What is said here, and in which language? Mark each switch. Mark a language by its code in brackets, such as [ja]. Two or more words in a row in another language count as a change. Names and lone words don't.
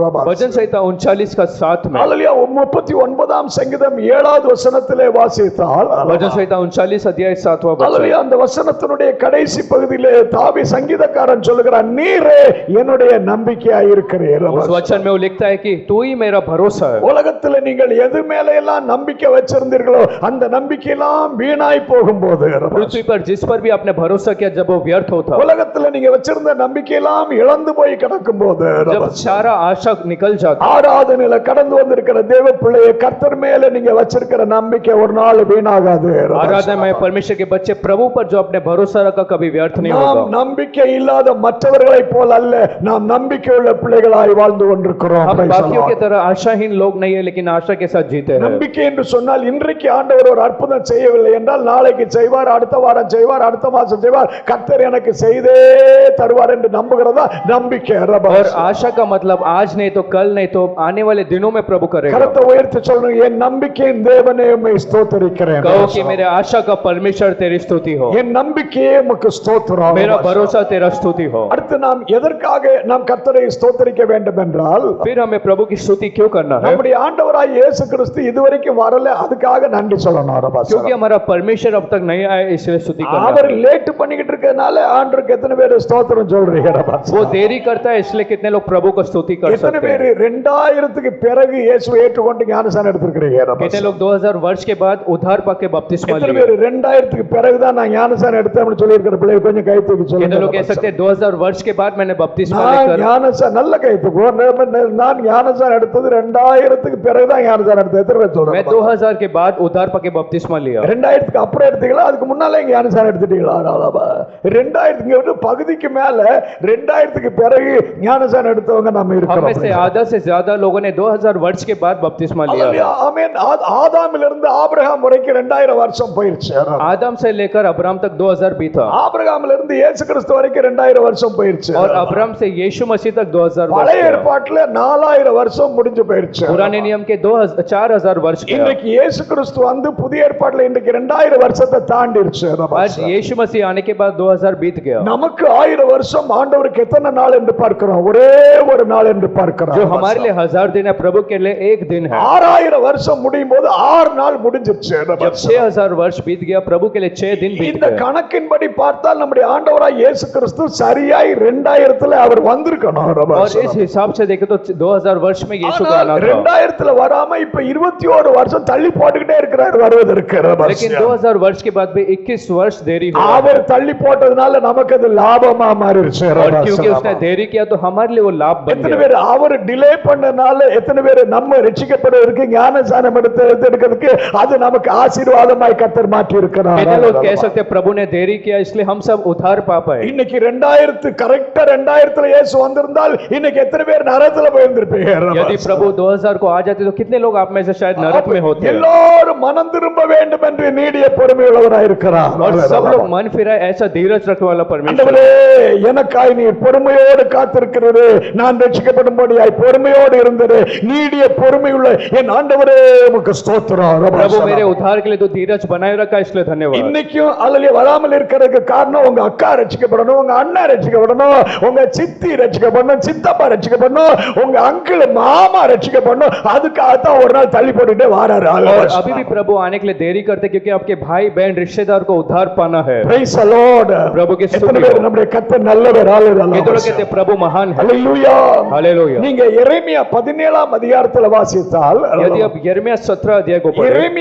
[hi] भजन संहिता 39 का 7 में, [ta] ஹல்லேலூயா 39ஆம் சங்கீதம் 7வது வசனத்திலே வாசித்தால் [hi] भजन संहिता 39 अध्याय 7वां वचन, [ta] ஹல்லேலூயா அந்த வசனத்தினுடைய கடைசி பகுதியிலே தாவி சங்கீதக்காரன் சொல்லுகிறான், நீரே என்னுடைய நம்பிக்கையா இருக்கிறீர். [hi] उस वचन में वो लिखता है कि तू ही मेरा भरोसा है. [ta] உலகத்துல நீங்கள் எது மேல எல்லாம் நம்பிக்கை வச்சிருந்தீர்களோ அந்த நம்பிக்கை எல்லாம் வீணாய் போகும்போது, [hi] पृथ्वी पर जिस पर भी आपने भरोसा किया जब वो व्यर्थ होता, [ta] உலகத்துல நீங்க வச்சிருந்த நம்பிக்கை எல்லாம் இழந்து போய் கிடக்கும் போது, [hi] जब सारा आशा निकल जाता, [ta] ஆராதனையில கடந்து வந்திருக்கிற தேவ பிள்ளையை கர்த்தர் மேல நீங்க வச்சிருக்கிற நம்பிக்கை ஒரு நாள் வீணாகாது. [hi] आराधना में परमेश्वर के बच्चे प्रभु पर जो अपने भरोसा रखा कभी व्यर्थ नहीं [ta] நாம் [hi] होगा. [ta] நம்பிக்கை இல்லாத மற்றவர்களை போல அல்ல, நாம் நம்பிக்கையுள்ள பிள்ளைகளாய் வாழ்ந்து கொண்டிருக்கிறோம். [hi] हम बाकियों की तरह आशाहीन लोग नहीं है, लेकिन आशा के साथ जीते हैं. [ta] நம்பிக்கை என்று சொன்னால் இன்றைக்கு ஆண்டவர் ஒரு அற்புதம் செய்யவில்லை என்றால் நாளைக்கு செய்வார், அடுத்த வாரம் செய்வார், அடுத்த மாசம் செய்வார், கர்த்தர் எனக்கு செய்தே தருவார் என்று நம்புகிறதா நம்பிக்கை. [hi] और आशा का मतलब आज नहीं तो कल नहीं तो आने वाले दिनों में प्रभु करेगा. [ta] கரத்தை உயர்த்தி சொல்லுங்க, என் நம்பிக்கையின் தேவனே உம்மை ஸ்தோத்திரிக்கிறேன். [hi] कहो कि मेरे आशा का परमेश्वर तेरी स्तुति हो, [ta] என் நம்பிக்கையே உமக்கு ஸ்தோத்திரம். [hi] मेरा भरोसा तेरा स्तुति हो. [ta] அடுத்து நாம் எதற்காக நாம் கர்த்தரை ஸ்தோத்திரிக்க வேண்டும் என்றால், [hi] फिर हमें प्रभु की स्तुति क्यों करना है? [ta] நம்முடைய ஆண்டவராய் இயேசு கிறிஸ்து இதுவரைக்கும் வரல, அதுக்காக நன்றி சொல்லணும். [hi] क्योंकि हमारा परमेश्वर अब तक नहीं आया, इसलिए स्तुति करना [ta] அவர் [hi] है. [ta] லேட் பண்ணிக்கிட்டு இருக்கனால ஆண்டவருக்கு எத்தனை பேர் ஸ்தோத்திரம் சொல்றீங்க? [hi] वो देरी करता है, इसलिए कितने लोग प्रभु को स्तुति कर [ta] எத்தனை [hi] सकते [ta] பேர் [hi] हैं? [ta] 2000க்கு பிறகு இயேசுவை ஏற்றுக்கொண்டு ஞானஸ்நானம் எடுத்துக்கிறீங்க? [hi] कितने लोग 2000 वर्ष के बाद उद्धार पाके बपतिस्मा [ta] எத்தனை [hi] लिए? [ta] பேர் 2000க்கு பிறகுதான் நான் ஞானஸ்நானம் எடுத்தேன்னு சொல்லி இருக்கிற பிள்ளை கொஞ்சம் கை தூக்கி [hi] कितने लोग कह [ta] சொல்லுங்க. [hi] सकते हैं 2000 वर्ष के बाद मैंने बपतिस्मा [ta] நான் [hi] लेकर? [ta] ஞானஸ்நானம் நல்ல கை தூக்கு. நான் ஞானஸ்நானம் எடுத்தது 2000க்கு பிறகுதான் ஞானஸ்நானம் எடுத்தேன். எத்தனை பேர் [hi] मैं [ta] சொல்றேன்? [hi] 2000 के बाद उद्धार पाके बपतिस्मा लिया. [ta] 2000க்கு அப்புறம் எடுத்தீங்களா அதுக்கு முன்னாலே ஞானஸ்நானம் எடுத்துட்டீங்களா? 2000க்கு பகுதிக்கு மேல 2000க்கு பிறகு ஞானஸ்நானம் எடுத்தவங்க நம்ம [hi] हम [ta] இருக்கிறோம். [hi] में से आधा से ज्यादा लोगों ने 2000 वर्ष के बाद बपतिस्मा लिया है. [ta] ஆமென். ஆதாமிலிருந்து ஆபிரகாம் வரைக்கும் 2000 வருஷம் போயிருச்சு. [hi] आदम से लेकर अब्राहम तक 2000 बीता, [ta] ஆபிரகாமிலிருந்து இருந்து இயேசு கிறிஸ்து வரைக்கும் 2000 வருஷம் போயிருச்சு. [hi] और अब्राहम से यीशु मसीह तक 2000 वर्ष [ta] பழைய [hi] गया. [ta] ஏற்பாட்டுல 4000 வருஷம் முடிஞ்சு போயிருச்சு. [hi] पुराने नियम के 4000 वर्ष गया. [ta] இன்னைக்கு இயேசு கிறிஸ்து வந்து புதிய ஏற்பாட்டுல இன்னைக்கு 2000 வருஷத்தை தாண்டிருச்சு. [hi] आज यीशु मसीह आने के बाद 2000 बीत गया. [ta] நமக்கு 1000 வருஷம் ஆண்டவருக்கு எத்தனை நாள் என்று பார்க்கிறோம்? ஒரே ஒரு நாள் என்று பார்க்கிறோம். [hi] जो हमारे लिए 1000 दिन है, प्रभु के लिए एक दिन है. [ta] 6000 வருஷம் முடியும் போது 6 நாள் முடிஞ்சிருச்சு. [hi] जब 6000 वर्ष बीत गया, प्रभु के लिए 6 दिन बीत [ta] இந்த [hi] गए. [ta] கணக்கின்படி பார்த்தால் நம்முடைய ஆண்டவராய் இயேசு கிறிஸ்து சரியாய் 2000ல அவர் வந்திருக்கணும். [hi] और इस हिसाब से देखे तो 2000 वर्ष में यीशु का आना था. [ta] 2000ல வராம இப்ப 21 வருஷம் தள்ளி போட்டுக்கிட்டே இருக்கிறார் வருவதற்கு. [hi] लेकिन 2000 वर्ष के बाद भी 21 वर्ष देरी हुआ. [ta] அவர் தள்ளி போட்டதுனால நமக்கு அது லாபமா மாறிடுச்சு. [hi] और क्योंकि उसने देरी किया तो हमारे लिए वो लाभ बन [ta] எத்தனை [hi] गया. [ta] பேர் அவர் டிலே பண்ணனால எத்தனை பேர் நம்ம ரட்சிக்கப்படுவதற்கு ஞானஸ்நானம் எடுக்கிறதுக்கு அது நமக்கு ஆசீர்வாதமாய் கர்த்தர் மாற்றி இருக்கிறார். [hi] कितने लोग कह सकते हैं प्रभु ने देरी किया इसलिए हम सब उद्धार पा पाए. [ta] இன்னைக்கு 2000 கரெக்ட்டா 2000ல இயேசு வந்திருந்தால் இன்னைக்கு எத்தனை பேர் நரகத்துல போயிருந்திருப்பீங்க? [hi] यदि प्रभु 2000 को आ जाते तो कितने लोग आप में से शायद नरक में होते. [ta] எல்லாரும் மனம் திரும்ப வேண்டும் என்று நீடிய பொறுமை உள்ளவராய் இருக்கிறார். [hi] और सब लोग मन फिराए, ऐसा धीरज रखने वाला परमेश्वर. [ta] ஆண்டவரே, எனக்காய் நீ பொறுமையோடு காத்திருக்கிறது, நான் ரட்சிக்கப்படும்படியாய் பொறுமையோடு இருந்தது. நீடிய பொறுமை உள்ள என் ஆண்டவரே உமக்கு ஸ்தோத்திரம். [hi] प्रभु मेरे उद्धार के लिए तो धीरज बनाए रखा, इसलिए धन्यवाद. [ta] இன்னைக்கும் அல்லேலூயா வராமல் இருக்கிறதுக்கு காரணம் உங்க அக்கா ரட்சிக்கப்படணும், உங்க அண்ணா ரட்சிக்கப்படணும், உங்க சித்தி ரட்சிக்கப்படணும், சித்தப்பா ரட்சிக்கப்படணும், உங்க அங்கிள் மாமா ரட்சிக்கப்படணும். அதுக்காக தான் ஒரு நாள் தள்ளி போட்டுட்டே வாராரு. [hi] और अभी भी प्रभु आने के लिए देरी करते क्योंकि आपके भाई बहन रिश्तेदार को उद्धार पाना है. [en] Praise the Lord. [hi] प्रभु की [ta] எத்தனை [hi] स्तुति [ta] பேர் [hi] हो. [ta] நம்முடைய கர்த்தர் நல்லவர்? [hi] कितने लोग कहते हैं प्रभु महान है. [ta] ஹalleluya. [hi] हालेलुया. [ta] நீங்க எரேமியா 17ஆம் அதிகாரத்துல வாசித்தால், [hi] यदि आप यिर्मयाह 17 अध्याय को पढ़ें,